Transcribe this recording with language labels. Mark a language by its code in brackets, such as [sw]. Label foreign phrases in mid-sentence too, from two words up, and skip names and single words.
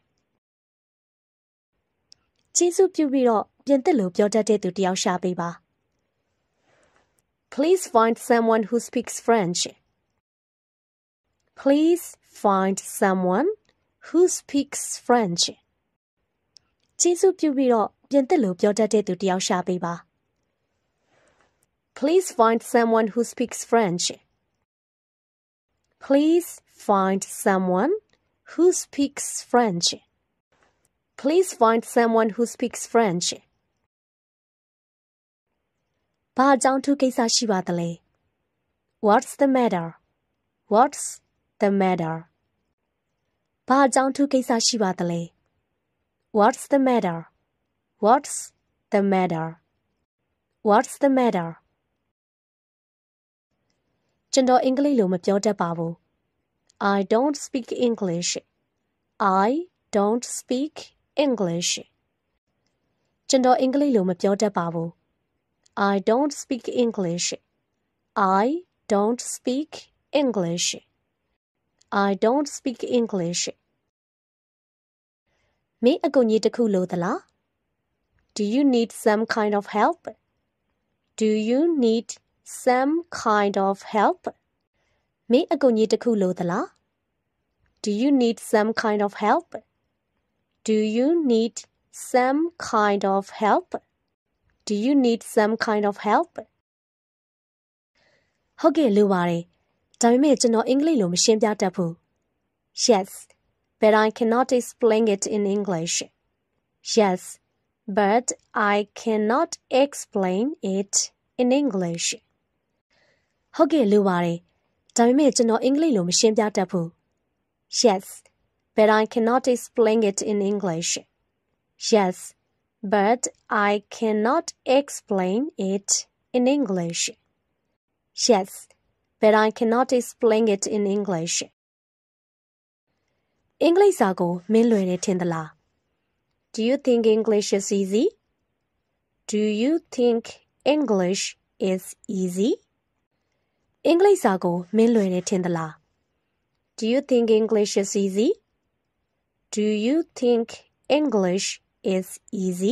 [my] ကျေးဇူးပြုပြီးတော့ပြင်သစ်လိုပြောတတ်တဲ့သူတယောက်ရှာပေးပါ [en] Please find someone who speaks French. Please find someone who speaks French. [my] ကျေးဇူးပြုပြီးတော့ပြင်သစ်လိုပြောတတ်တဲ့သူတယောက်ရှာပေးပါ [en] Please find someone who speaks French. Please find someone who speaks French. Please find someone who speaks French. [my] ဘာကြောင့်သူကိစ္စရှိပါသလဲ [en] What's the matter? What's the matter? [my] ဘာကြောင့်သူကိစ္စရှိပါသလဲ [en] What's the matter? What's the matter? What's the matter? [my] ကျွန်တော်အင်္ဂလိပ်လိုမပြောတတ်ပါဘူး [en] I don't speak English. I don't speak English. [my] ကျွန်တော်အင်္ဂလိပ်လိုမပြောတတ်ပါဘူး [en] I don't speak English. I don't speak English. I don't speak English. [my] မင်းအကူအညီတစ်ခုလိုသလား [en] Do you need some kind of help? Do you need some kind of help? [my] မင်းအကူအညီတစ်ခုလိုသလား [en] Do you need some kind of help? Do you need some kind of help? Do you need some kind of help? [my] ဟုတ်ကဲ့လိုပါတယ်ဒါပေမဲ့ကျွန်တော်အင်္ဂလိပ်လိုမရှင်းပြတတ်ဘူး [en] Yes, but I cannot explain it in English. Yes, but I cannot explain it in English. [my] ဟုတ်ကဲ့လိုပါတယ်ဒါပေမဲ့ကျွန်တော်အင်္ဂလိပ်လိုမရှင်းပြတတ်ဘူး [en] Yes, but I cannot explain it in English. Yes, but I cannot explain it in English. Yes, but I cannot explain it in English. [my] အင်္ဂလိပ်စာကိုမင်းလွယ်တယ်ထင်သလား [en] Do you think English is easy? Do you think English is easy? [my] အင်္ဂလိပ်စာကိုမင်းလွယ်တယ်ထင်သလား [en] Do you think English is easy? Do you think English is easy?